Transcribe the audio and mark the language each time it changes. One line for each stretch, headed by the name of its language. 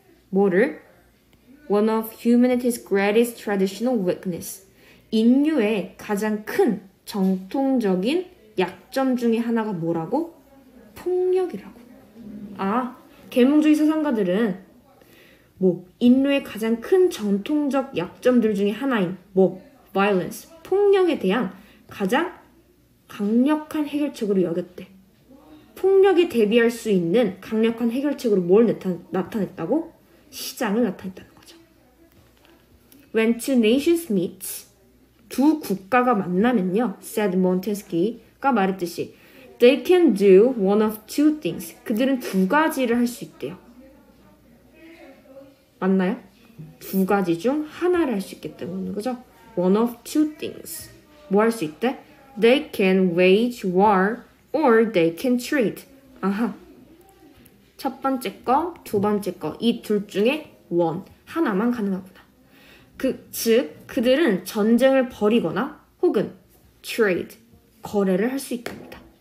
Korean: 뭐를?
English: One of humanity's greatest traditional weakness.
Korean: 인류의 가장 큰 정통적인 약점 중에 하나가 뭐라고? 폭력이라고. 아, 계몽주의 사상가들은 인류의 가장 큰 전통적 약점들 중에 하나인 violence, 폭력에 대한 가장 강력한 해결책으로 여겼대. 폭력에 대비할 수 있는 강력한 해결책으로 뭘 나타냈다고? 시장을 나타냈다는 거죠.
English: When two nations meet,
Korean: 두 국가가 만나면요,
English: said Montesquieu가
Korean: 말했듯이
English: they can do one of two things.
Korean: 그들은 두 가지를 할 수 있대요. 맞나요? 두 가지 중 하나를 할 수 있기 때문에, 그죠?
English: One of two things.
Korean: 뭐 할 수 있대?
English: They can wage war or they can trade.
Korean: 아하. 첫 번째 거, 두 번째 거, 이 둘 중에 one, 하나만 가능하구나. 즉, 그들은 전쟁을 벌이거나 혹은 trade, 거래를 할 수 있답니다.